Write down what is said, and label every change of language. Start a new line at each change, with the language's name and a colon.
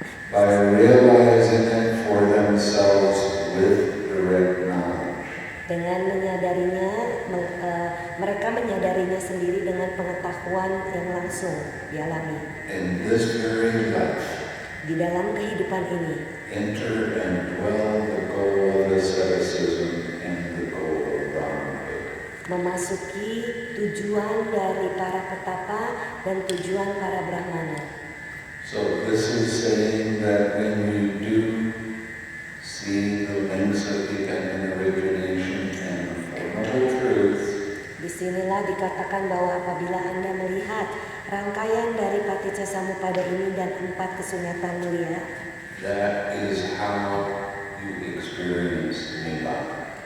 English: by realizing it for themselves with direct knowledge.
Indonesian: Dengan menyadarinya, mereka menyadarinya sendiri dengan pengetahuan yang langsung dialami.
English: In this very life,
Indonesian: Di dalam kehidupan ini,
English: enter and dwell the goal of asceticism and the goal of Brahmanahood.
Indonesian: memasuki tujuan dari para petapa dan tujuan para brahmana.
English: So this is saying that when you do see the links of dependent origination and the Four Noble Truths,
Indonesian: Disinilah dikatakan bahwa apabila Anda melihat rangkaian dari Paticcasamuppada ini dan 4 kesunyatan mulia,
English: that is how you experience Nibbana.